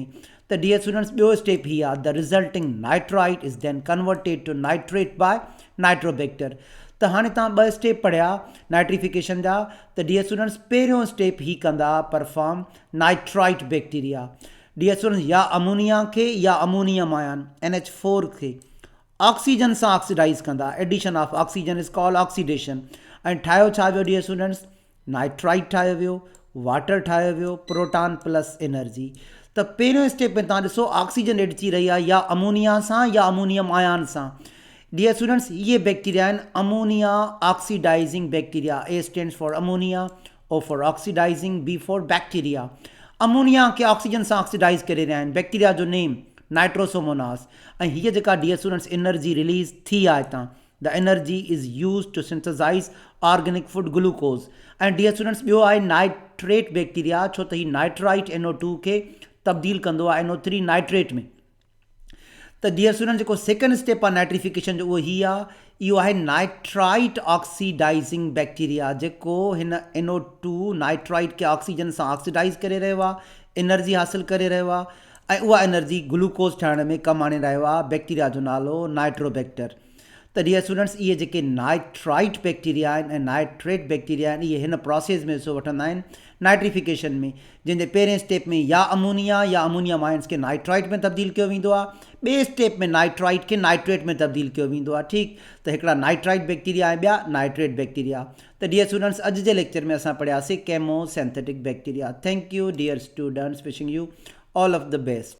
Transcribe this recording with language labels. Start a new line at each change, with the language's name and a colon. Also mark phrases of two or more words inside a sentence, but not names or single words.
Sindhi: त
English: dear students
Sindhi: ॿियो स्टेप ही आहे,
English: The resulting nitrite is then converted to nitrate by Nitrobacter.
Sindhi: त हाणे तव्हां ॿ स्टेप पढ़िया नाइट्रिफिकेशन जा। त
English: dear students
Sindhi: पहिरियों स्टेप ही कंदा
English: perform nitrite bacteria. dear students
Sindhi: या अमोनिया खे या
English: ammonium ion
Sindhi: NH4 खे ऑक्सीजन सां ऑक्सीडाइज़ कंदा।
English: Addition of oxygen is called oxidation.
Sindhi: ऐं ठाहियो छा वियो
English: dear students,
Sindhi: नाइट्राइट ठाहियो वियो, वाटर ठाहियो वियो,
English: proton plus energy.
Sindhi: त पहिरियों स्टेप में तव्हां ॾिसो ऑक्सीजन एड थी रही आहे या अमोनिया सां या
English: ammonium ion
Sindhi: सां।
English: dear students
Sindhi: ये बैक्टीरिया आहिनि
English: ammonia oxidizing bacteria. A stands for ammonia, O for oxidizing, B for bacteria.
Sindhi: अमोनिया खे ऑक्सीजन सां ऑक्सीडाइज़ करे रहिया आहिनि। बैक्टीरिया जो नेम नाइट्रोसोमोनास। ऐं हीअ जेका
English: dear students
Sindhi: एनर्जी रिलीज़ थी आहे हितां,
English: The energy is use to synthesize organic food glucose.
Sindhi: ऐं
English: dear students
Sindhi: ॿियो आहे
English: nitrate bacteria,
Sindhi: छो त ही नाइट्राइट NO2 खे तब्दील कंदो आहे NO3 नाइट्रेट में। त
English: dear student
Sindhi: जेको
English: second step
Sindhi: आहे नाइट्रिफिकेशन जो उहो ही आहे, इहो आहे
English: nitrite oxidizing bacteria,
Sindhi: जेको हिन NO2 नाइट्राइट खे ऑक्सीजन सां ऑक्सीडाइज़ करे रहियो आहे, एनर्जी हासिलु करे रहियो आहे ऐं उहा एनर्जी ग्लूकोज ठाहिण में कमु आणे रहियो आहे। बैक्टीरिया जो नालो नाइट्रोबैक्टर। त
English: dear students
Sindhi: इहे जेके
English: nitrite bacteria
Sindhi: आहिनि ऐं
English: nitrate bacteria
Sindhi: आहिनि, इहे हिन प्रोसेस में हिसो वठंदा आहिनि नाइट्रिफिकेशन में, जंहिंजे पहिरें स्टेप में या
English: ammonium ions
Sindhi: खे नाइट्राइट में तब्दील कयो वेंदो आहे, ॿिए स्टेप में नाइट्राइट खे नाइट्रेट में तब्दील कयो वेंदो आहे। ठीकु, त हिकिड़ा
English: nitrite bacteria
Sindhi: ऐं ॿिया
English: nitrate bacteria.
Sindhi: त
English: dear students
Sindhi: अॼु जे लेक्चर में असां पढ़ियासीं
English: chemosynthetic bacteria. Thank you dear students, wishing you all of the best.